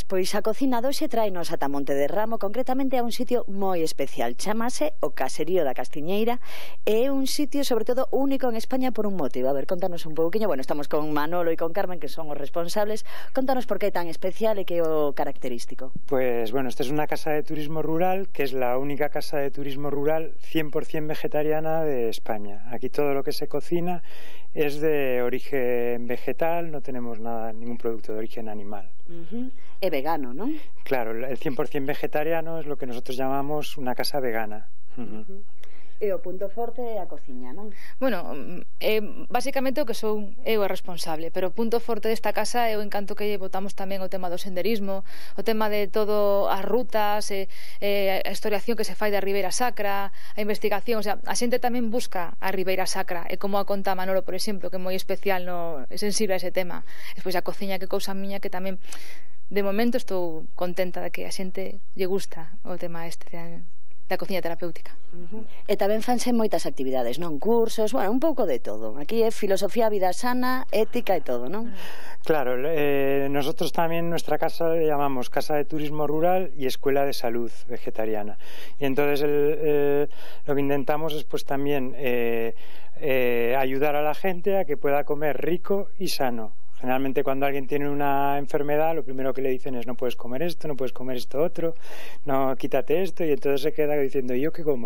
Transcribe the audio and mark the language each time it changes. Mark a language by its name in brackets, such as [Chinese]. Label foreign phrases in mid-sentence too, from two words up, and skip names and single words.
[Galician] Pois a cocina doxe traenos ata Monte de Ramo, concretamente a un sitio moi especial. Chámase o Caserío da Castiñeira e é un sitio, sobre todo, único en España por un motivo. A ver, contanos un pouquiño. Bueno, estamos con Manolo e con Carmen, que son os responsables. Contanos por que é tan especial e que é o característico. [Spanish] Pues bueno, esta es una casa de turismo rural, que es la única casa de turismo rural 100% vegetariana de España. Aquí todo lo que se cocina es de origen vegetal, no tenemos nada, ningún producto de origen animal. [Galician] É vegano, non? [Spanish] Claro, el 100% vegetariano es lo que nosotros llamamos una casa vegana. [Galician] E o punto forte é a cociña, non? Bueno, basicamente o que son eu a responsable, pero o punto forte desta casa é o encanto que botamos tamén o tema do senderismo, o tema de todo as rutas, a historiación que se fai da Ribeira Sacra, a investigación, o sea, a xente tamén busca a Ribeira Sacra, e como a conta Manolo, por exemplo, que é moi especial, é sensible a ese tema. Despois a cociña, que cousa miña, que tamén de momento estou contenta de que a xente lle gusta o tema da cociña terapéutica. E tamén fanse moitas actividades, non? Cursos, bueno, un pouco de todo. Aquí é filosofía, vida sana, ética e todo, non? [Spanish] Claro, nosotros también nuestra casa le llamamos Casa de Turismo Rural y Escuela de Salud Vegetariana. Y entonces lo que intentamos es pues también ayudar a la gente a que pueda comer rico y sano. Generalmente cuando alguien tiene una enfermedad, lo primero que le dicen es no puedes comer esto, no puedes comer esto otro, no, quítate esto, y entonces se queda diciendo ¿y yo qué como?